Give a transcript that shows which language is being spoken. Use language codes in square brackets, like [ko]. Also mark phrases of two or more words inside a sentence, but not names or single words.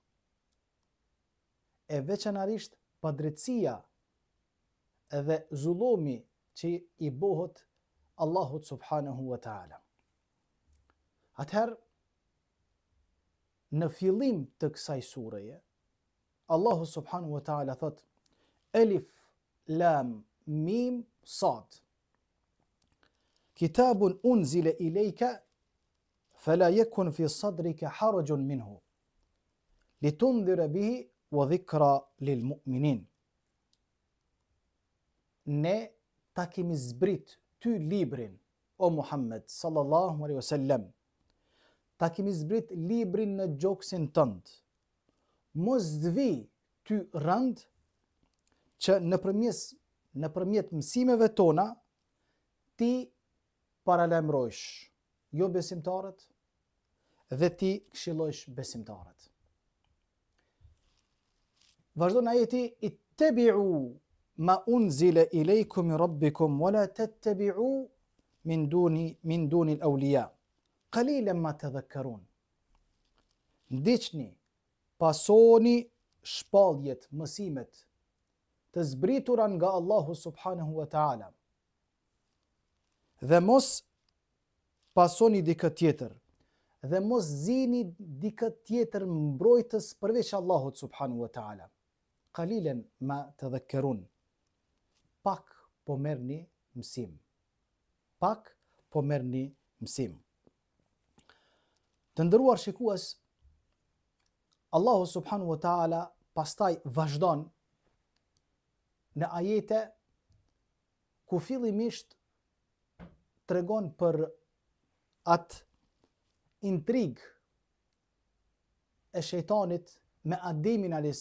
[sq] E veçanërisht padrejtësia dhe zullumi që i bohet Allahut [ar] سبحانه وتعالى. [sq] Atëherë, në fillim të kësaj sureje, Allahu [ar] سبحانه وتعالى [sq] thot: [ar] ألف، لام، ميم، صاد. كتاب أنزل إليك فلا يكن في صدرك حرج منه لتنذر به وذكرى للمؤمنين. [sq] Ne ta kemi zbrit ty librin, o Muhammed [ar] صلى الله عليه وسلم, [sq] ta kemi zbrit librin në gjoksin tënd. Mos dvi ty rënd që nëpërmjet mësimeve tona ti paralajmërojsh jo besimtarët dhe ti këshillojsh besimtarët. Vazhdon ajeti: [ar] اتبعوا ما أنزل إليكم من ربكم ولا تتبعوا من دون الأولياء قليلا ما تذكرون. [sq] Ndiqni, pasoni shpalljet, mësimet të zbritura nga Allahu [ar] سبحانه وتعالى [sq] dhe mos pasoni dikë tjetër dhe mos zini dikë tjetër mbrojtës përveç Allahut [ar] سبحانه وتعالى. قليلا ما تذكرون. [sq] Pak po merrni mësim. Pak po merrni mësim. Të nderuar shikues, Allahu [ar] سبحانه وتعالى [sq] pastaj vazhdon në ajete ku fillimisht tregon për atë intrig e shejtanit me Ademin a.s.